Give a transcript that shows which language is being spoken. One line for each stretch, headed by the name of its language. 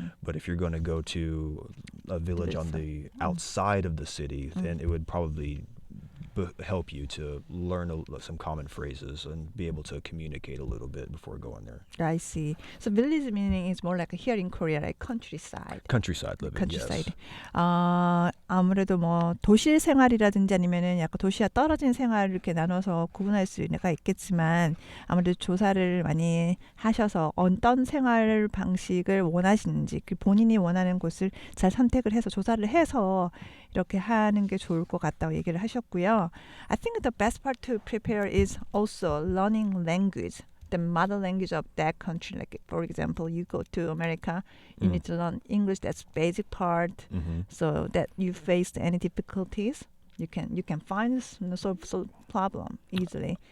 English: But if you're going to go to a village on the outside of the city, then it would probably help you to learn some common phrases and be able to communicate a little bit before going there. I see. So village meaning is more like here in Korea, like countryside. Countryside living, countryside. yes.
Korean: 아무래도 뭐 도시 생활이라든지 아니면은 약간 도시와 떨어진 생활을 이렇게 나눠서 구분할 수가 있겠지만 아무래도 조사를 많이 하셔서 어떤 생활 방식을 원하시는지 본인이 원하는 곳을 잘 선택을 해서 조사를 해서 이렇게 하는 게 좋을 것 같다고 얘기를 하셨고요.
English: I think the best part to prepare is also learning language, the mother language of that country. Like for example, you go to America, you need to learn English. That's basic part, so that you face any difficulties, you can find solve problem easily.